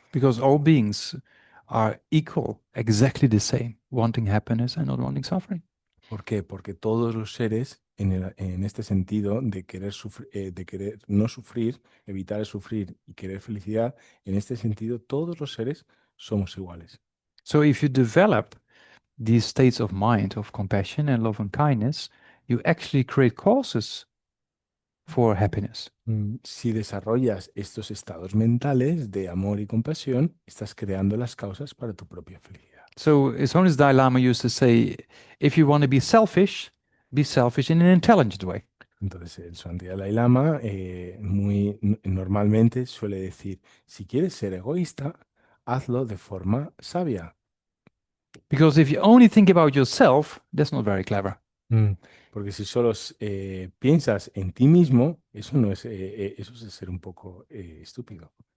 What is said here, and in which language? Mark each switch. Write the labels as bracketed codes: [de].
[en] Because all beings are equal, exactly the same, wanting happiness and not wanting suffering. [es] ¿Por qué? Porque todos los seres, en este sentido de querer no sufrir, evitar el sufrir y querer felicidad, en este sentido, todos los seres somos iguales. [en] So if you develop these states of mind of compassion and love and kindness, you actually create causes for happiness. [es] Si desarrollas estos estados mentales de amor y compasión, estás creando las causas para tu propia felicidad. [en] So His Holiness Dalai Lama used to say, if you want to be selfish in an intelligent way. [es] Entonces, el Swami Dalai Lama normalmente suele decir, si quieres ser egoísta, hazlo de forma sabia. [en] Because if you only think about yourself, that's not very clever. [es] Porque si solo piensas en ti mismo, eso no es, eso es ser un poco estúpido.